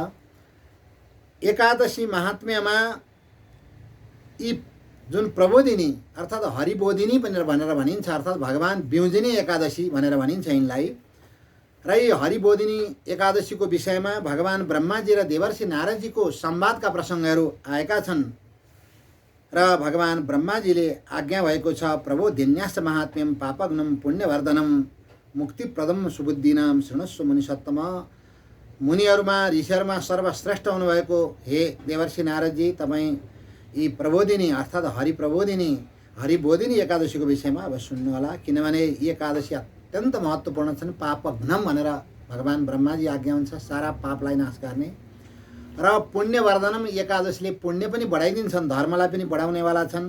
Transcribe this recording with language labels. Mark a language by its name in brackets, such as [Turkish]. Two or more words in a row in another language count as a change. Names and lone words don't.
[Nepali] एकादशी महात्म्यमा यी जुन प्रबोधिनी अर्थात् हरिबोधिनी भनेर भनिन्छ, अर्थात् भगवान विमुजिनी एकादशी भनेर भनिन्छ यिनलाई। र यी हरिबोधिनी एकादशीको विषयमा भगवान ब्रह्माजी र देवर्षि नारदजीको संवादका प्रसङ्गहरू आएका छन् र भगवान ब्रह्माजीले आज्ञा भएको छ, [Sanskrit] प्रबोधिन्यास महात्म्यम पापग्नम पुण्यवर्धनम मुक्तिप्रदम सुबुद्धिनाम शृणुस्व मुनिसत्तम। [Nepali] मुनिहरूमा, ऋषिहरूमा सर्वश्रेष्ठ हुनुभएको हे देवर्षि नारदजी, तपाईँ यी प्रबोधिनी अर्थात् हरिप्रबोधिनी, हरिबोधिनी एकादशीको विषयमा अब सुन्नुहोला। किनभने यी एकादशी अत्यन्त महत्त्वपूर्ण छन्। पापघ्नम भनेर भगवान ब्रह्माजी आज्ञा हुन्छ, सारा पापलाई नाश गर्ने। र पुण्यवर्धनम, एकादशीले पुण्य पनि बढाइदिन्छन्, धर्मलाई पनि बढाउनेवाला छन्।